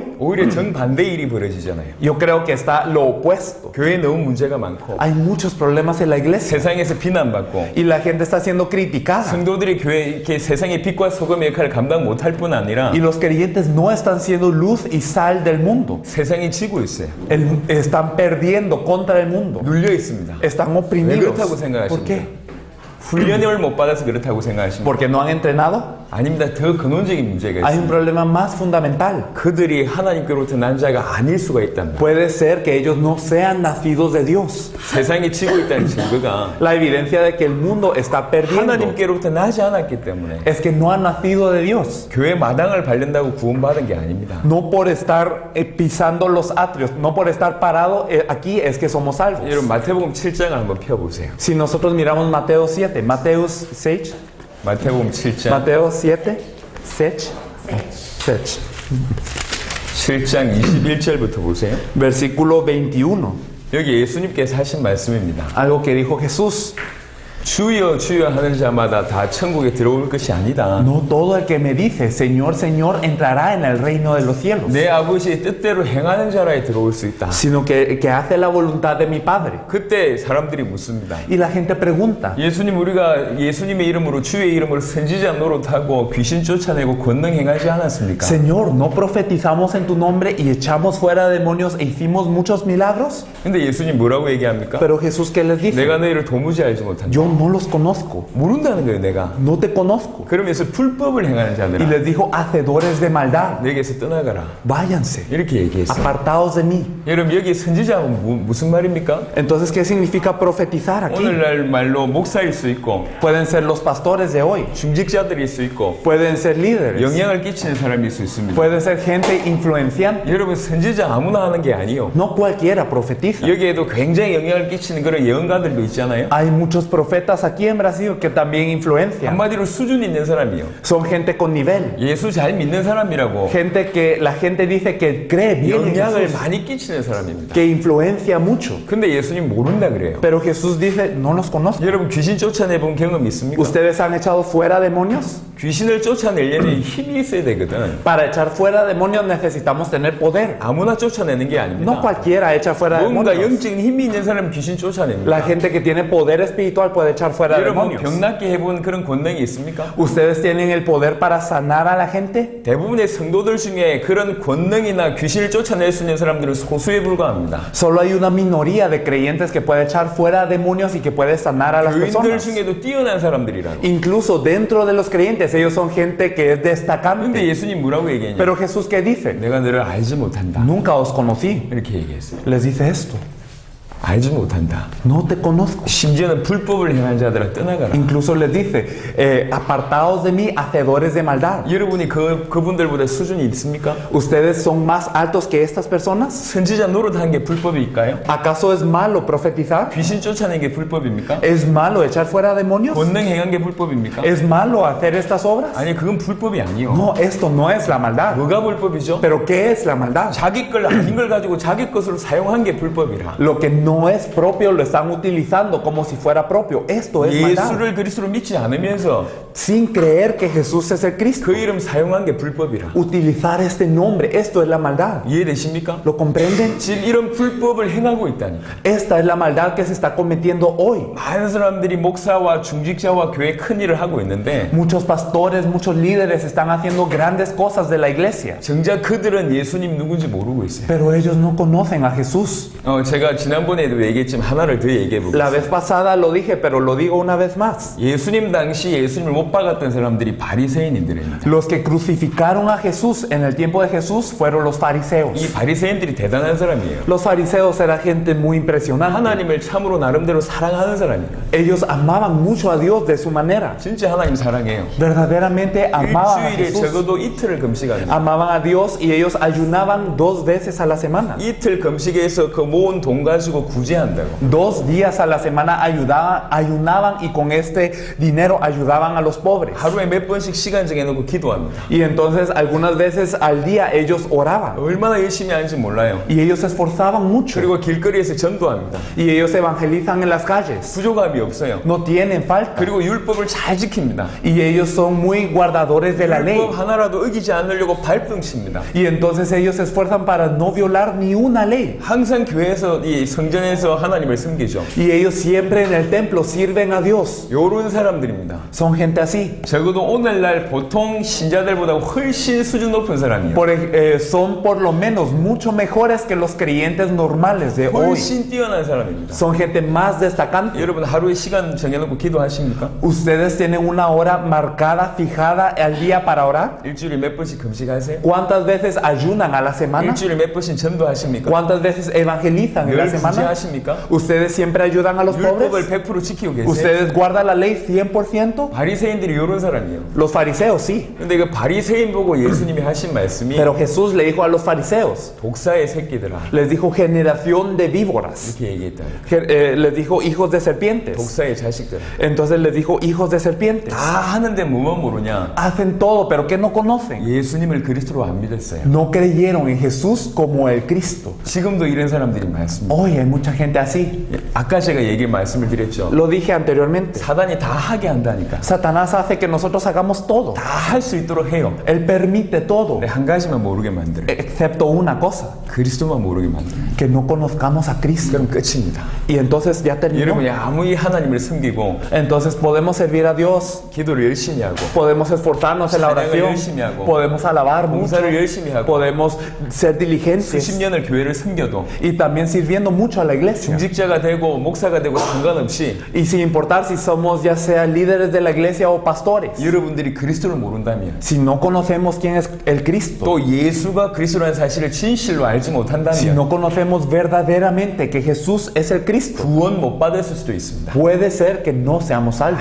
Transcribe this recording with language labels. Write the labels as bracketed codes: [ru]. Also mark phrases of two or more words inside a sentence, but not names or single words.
[ko] 오히려 정반대 일이 벌어지잖아요. [es] Yo creo que está lo opuesto. [ko] 교회에 너무 문제가 많고 [es] Hay muchos problemas en la iglesia [ko] 세상에서 비난받고 [es] y la gente está siendo criticada. [ko] 성도들이 교회 이렇게 세상의 빛과 소금의 역할을 감당 못할 뿐 아니라 [es] Y los creyentes no están siendo luz y sal del mundo. [ko] 세상이 지고 있어요. [es] Están perdiendo contra el mundo. [ko] 눌려 있습니다. [es] Están [ko] 왜 [es] oprimidos. [ko] 그렇다고 [es] ¿Por [ko] 생각하십니까? [es] qué? [ko] 훈련을 못 받아서 그렇다고 생각하십니까? [es] ¿Porque no han entrenado? [ko] 아닙니다. 더 근원적인 문제가 [es] Hay un [ko] 있습니다. [es] problema más fundamental. [ko] 그들이 하나님께로부터 난 자가 아닐 수가 있답니다. [es] Puede ser que ellos no sean nacidos de Dios. [ko] 세상이 지고 있다는 증거가 [es] La evidencia de que el mundo está perdiendo [ko] 하나님께로부터 나지 않았기 때문에 [es] es que no han nacido de Dios. [ko] 교회 마당을 밟는다고 구원받은 게 아닙니다. [es] No por estar pisando los atrios, no por estar parado aquí es que somos salvos. [ko] 여러분 마태복음 7장을 한번 펴보세요. [es] Si nosotros miramos Mateo 7, Mateo 6, [ko] 마태복음 7장 [es] Mateo 7, 7, [ko] 7장 21절부터 보세요. [es] versículo 21. [ko] 여기 예수님께서 하신 말씀입니다. [es] Algo que dijo Jesús. [ko] 주여 주여 하는 자마다 다 천국에 들어올 것이 아니다. [es] No todo el que me dice, Señor, Señor, entrará en el reino de los cielos, [ko] 내 아버지의 뜻대로 행하는 자라에 들어올 수 있다. [es] sino que hace la voluntad de mi Padre. [ko] 그때 사람들이 묻습니다. [es] Y la gente pregunta, [ko] 예수님 우리가 예수님의 이름으로 주의 이름으로 선지자 노릇하고 귀신 쫓아내고 권능 행하지 않았습니까? [es] Señor, ¿no profetizamos en tu nombre y echamos fuera demonios e hicimos muchos milagros? [ko] 근데 예수님 뭐라고 얘기합니까? [es] Pero Jesús, ¿qué les dice? [ko] 내가 너희를 도무지 알지 못한다. [es] Yo no los conozco, [ko] 모른다는 거예요, 내가. [es] no te conozco. [ko] 그러면서 불법을 행하는 [es] Y [ko] 자들아, [es] les dijo, hacedores de maldad, [ko] 내게서 떠나가라. [es] váyanse, [ko] 이렇게 얘기했어요. [es] apartados de mí. [ko] 여러분 여기 선지자는 무슨 말입니까? [es] Entonces, ¿qué significa profetizar aquí? [ko] 오늘날 말로 목사일 수 있고 [es] Pueden ser los pastores de hoy, [ko] 중직자들일 수 있고 [es] pueden ser líderes, [ko] 영향을 끼치는 사람일 수 있습니다. [es] pueden ser gente influenciante. [ko] 여러분 선지자 아무나 하는 게 아니요. [es] No cualquiera profetiza. [ko] 여기에도 굉장히 영향을 끼치는 그런 예언가들도 있잖아요. [es] Hay muchos profetas aquí en Brasil que también influencian. [ko] 한마디로 수준 있는 사람이요. [es] Son gente con nivel. [ko] 예수 잘 믿는 사람이라고 [es] Gente que la gente dice que cree bien en [ko] 영향을 [es] Jesús, [ko] 많이 끼치는 사람입니다. [es] que influencia mucho. [ko] 근데 예수님 모른다 그래요. [es] Pero Jesús dice, no los conozco. [ko] 여러분 귀신 쫓아내본 경험 있습니까? [es] ¿Ustedes han echado fuera demonios? [ko] 귀신을 쫓아내려면 힘이 있어야 되거든. [es] Para echar fuera demonios necesitamos tener poder. [ko] 아무나 쫓아내는 게 [es] No [ko] 아닙니다. [es] cualquiera echa fuera [ko] 뭔가 [es] demonios. [ko] 영적인 힘이 있는 사람은 귀신 쫓아냅니다. [es] La gente que tiene poder espiritual puede puede echar fuera [ko] 여러분 [es] demonios. [ko] 병 낫게 해본 그런 권능이 있습니까? [es] ¿Ustedes tienen el poder para sanar a la gente? [ko] 대부분의 성도들 중에 그런 권능이나 귀신을 쫓아낼 수 있는 사람들은 소수에 불과합니다. [es] Solo hay una minoría de creyentes que puede echar fuera demonios y que puede sanar a las [ko] 교인들 [es] personas. [ko] 중에도 뛰어난 사람들이라고. [es] Incluso dentro de los creyentes, ellos son gente que es [ko] 근데 [es] destacante. [ko] 예수님 뭐라고 얘기했냐? [es] Pero Jesús, ¿qué dice? [ko] 내가 너를 알지 못한다. [es] Nunca os conocí. [ko] 이렇게 얘기했어요. [es] Les dice esto. [ko] 알지 못한다. [es] No te conozco. [ko] 심지어는 불법을 행한 자들아 떠나가라. [es] Incluso les dice, apartaos de mí, hacedores de maldad. [ko] 여러분이 그분들보다 수준이 있습니까? [es] ¿Ustedes son más altos que estas personas? [ko] 선지자 노릇하는 게 불법일까요? [es] ¿Acaso es malo profetizar? [ko] 귀신 쫓아내는 게 불법입니까? [es] ¿Es malo echar fuera demonios? [ko] 권능 행한 게 불법입니까? [es] ¿Es malo hacer estas obras? [ko] 아니 그건 불법이 아니요. [es] No, esto no es la maldad. [ko] 뭐가 불법이죠? [es] ¿Pero qué es la maldad? [ko] 자기 걸 아닌 걸 가지고 자기 것으로 사용한 게 불법이라. [es] Lo que no es propio lo están utilizando como si fuera propio. Esto es maldad. [ko] 예수를 그리스도로 믿지 않으면서 [es] Sin creer que Jesús es el Cristo. [ko] 그 이름 사용한 게 불법이라. [es] Utilizar este nombre, esto es la maldad. [ko] 이해되십니까? [es] ¿Lo comprenden? [ko] 지금 이런 불법을 행하고 있다니까. [es] Esta es la maldad que se está cometiendo hoy. [ko] 많은 사람들이 목사와 중직자와 교회 큰 일을 하고 있는데 [es] Muchos pastores, muchos líderes están haciendo grandes cosas de la iglesia. [ko] 정작 그들은 예수님 누군지 모르고 있어요. [es] Pero ellos no conocen a Jesús. [ko] 제가 지난번에도 얘기했지만 하나를 더 얘기해 [es] La [ko] 보겠습니다. [es] vez pasada lo dije, pero lo digo una vez más. [ko] 예수님 당시 예수님을 못 박았던 사람들이 바리새인들입니다. [es] Los que crucificaron a Jesús en el tiempo de Jesús fueron los fariseos. [ko] 이 바리새인들이 대단한 사람이에요. [es] Los fariseos eran gente muy impresionante. [ko] 하나님을 참으로 나름대로 사랑하는 사람이에요. [es] Ellos amaban mucho a Dios de su manera. [ko] 진짜 하나님 사랑해요. [es] Verdaderamente amaban a [ko] 일주일에 [es] Jesús. [ko] 적어도 이틀을 금식합니다. [es] Amaban a Dios y ellos ayunaban 2 veces a la semana. [ko] 이틀 금식에서 그 모은 돈 가지고 구제한다고. [es] 2 días a la semana ayunaban y con este dinero ayudaban a los pobres. [ko] 하루에 몇 번씩 시간 정해놓고 기도합니다. [es] Y entonces algunas veces al día ellos oraban. [ko] 얼마나 열심히 하는지 몰라요. [es] Y ellos se esforzaban mucho. [ko] 그리고 길거리에서 전도합니다. [es] Y ellos evangelizan en las calles. [ko] 부족함이 없어요. [es] No tienen falta. [ko] 그리고 율법을 잘 지킵니다. [es] Y ellos son muy guardadores de la ley. [ko] 율법 하나라도 어기지 않으려고 발등 칩니다. [es] Y entonces ellos se esfuerzan para no violar ni una ley. [ko] 항상 교회에서 이 성전에서 하나님을 섬기죠. [es] Y ellos siempre en el templo sirven a Dios. [ko] 요런 사람들입니다. [es] Son gente así. [ko] 적어도 오늘날 보통 신자들보다 훨씬 수준 높은 사람이에요. [es] Son por lo menos mucho mejores que los creyentes normales de hoy. [ko] 훨씬 뛰어난 사람입니다. [es] Son gente más destacante. [ko] 여러분 하루에 시간 정해놓고 기도하십니까? [es] ¿Ustedes tienen una hora marcada, fijada al día para orar? [ko] 일주일에 몇 번씩 금식하세요? [es] ¿Cuántas veces ayunan a la semana? [ko] 일주일에 몇 번씩 전도하십니까? [es] ¿Cuántas veces evangelizan en la [ko] 늘 [es] semana? [ko] 구제하십니까? [es] ¿Ustedes siempre ayudan a los [ko] 율법을 [es] pobres? [ko] 100% 지키고 계세요? [es] ¿Ustedes guardan la ley 100%? [ko] 바리새인들이 이런 사람이에요. [es] Los fariseos sí. [ko] 근데 그 바리새인 보고 예수님이 하신 말씀이 [es] Pero Jesús le dijo a los fariseos, [ko] 독사의 새끼들아 [es] les dijo generación de víboras. [ko] 이렇게 얘기했다. [es] Les dijo hijos de serpientes. [ko] 독사의 자식들. [es] Entonces les dijo hijos de serpientes. [ko] 다 하는데 뭐만 모르냐? [es] Hacen todo, pero ¿qué no conocen? [ko] 예수님을 그리스도로 안 믿었어요. [es] No creyeron en Jesús como el Cristo. [ko] 지금도 이런 사람들이 많습니다. [es] Hoy hay mucha gente así. [ko] 아까 제가 말씀을 드렸죠. [es] Lo dije anteriormente. [ko] 사단이 다 하게 한다니까. [es] Satanás hace que nosotros hagamos todo. [ko] 다 할 수 있도록 해요. [es] Él permite todo, [ko] 근데 한 가지만 모르게 만들어요. [es] excepto una cosa, [ko] 그리스도만 모르게 만들어요. [es] que no conozcamos a Cristo. [ko] 그럼 끝입니다. [es] Y entonces ya terminó. [ko] 여러분이 아무리 하나님을 섬기고 [es] Entonces podemos servir a Dios, [ko] 기도를 열심히 하고 [es] podemos esforzarnos en la [ko] 찬양을 [es] oración, [ko] 열심히 하고, [es] podemos alabar mucho, [ko] 봉사를 열심히 하고 [es] podemos ser [ko] 수십 [es] diligentes [ko] 년을 교회를 섬겨도 [es] y también sirviendo mucho a la iglesia. [ko] 중직자가 되고 목사가 되고 상관없이 [es] Y sin importar si somos ya sea líderes de la iglesia o pastores, [ko] 여러분들이 그리스도를 모른다면 [es] si no conocemos quién es el Cristo, [ko] 또 예수가 그리스도라는 사실을 진실로 알지 [es] si [ko] 못한다면 [es] no conocemos verdaderamente que Jesús es el Cristo, [ko] 구원 못 받았을 수도 있습니다. [es] puede ser que no seamos salvos.